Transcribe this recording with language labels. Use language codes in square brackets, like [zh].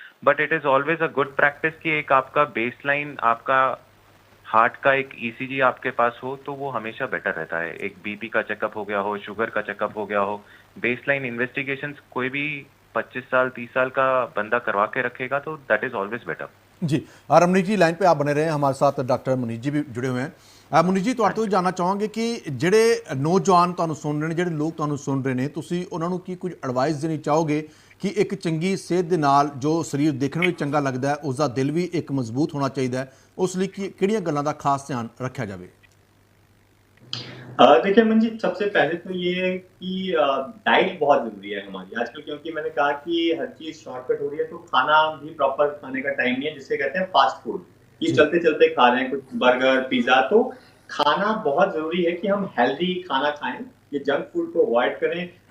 [en] but it is always a good practice [hi] कि एक आपका बेसलाइन आपका हार्ट का एक ईसीजी आपके पास हो तो वो हमेशा बेटर रहता है। एक बीपी का चेकअप हो गया हो, शुगर का चेकअप हो गया हो, बेसलाइन इन्वेस्टिगेशंस कोई भी 25 साल 30 साल का बंदा करवा के रखेगा तो [en] That is always better. [hi] Ji Ramneet ji line पे आप बने रहे हैं, हमारे साथ डॉक्टर मुनीष जी भी जुड़े हुए हैं। [pa] मुनीष ਜੀ ਤੁਹਾਡੇ ਤੋਂ ਜਾਨਣਾ ਚਾਹਾਂਗੇ ਕਿ ਜਿਹੜੇ ਨੌਜਵਾਨ ਤੁਹਾਨੂੰ ਸੁਣ ਰਹੇ ਨੇ, ਜਿਹੜੇ ਲੋਕ ਤੁਹਾਨੂੰ ਸੁਣ ਰਹੇ ਨੇ, ਤੁਸੀਂ ਉਹਨਾਂ ਨੂੰ ਕੀ ਕੁਝ ਐਡਵਾਈਸ ਦੇਣੀ ਚਾਹੋਗੇ ਕਿ ਇੱਕ ਚੰਗੀ ਸਿਹਤ ਦੇ ਨਾਲ ਜੋ ਸਰੀਰ ਦੇਖਣ ਵਿੱਚ ਚੰਗਾ ਲੱਗਦਾ ਹੈ ਉਸ ਦਾ ਦਿਲ ਵੀ ਇੱਕ ਮਜ਼ਬੂਤ ਹੋਣਾ ਚਾਹੀਦਾ ਹੈ, ਉਸ ਲਈ ਕਿਹੜੀਆਂ ਗੱਲਾਂ ਦਾ ਖਾਸ ਧਿਆਨ ਰੱਖਿਆ ਜਾਵੇ? [hi] देखिए अमन जी, सबसे पहले तो ये है कि डाइट बहुत ज़रूरी है हमारी आजकल, क्योंकि मैंने कहा कि हर चीज़ शॉर्टकट हो रही है, तो खाना भी प्रॉपर खाने का टाइम नहीं है, जिसे कहते हैं फास्ट फूड। ये जी। चलते-चलते खा रहे हैं कुछ बर्गर, पिज़्ज़ा, तो खाना बहुत ज़रूरी है कि हम हेल्दी खाना खाएँ, ये जंक फूड को अवॉइड करें।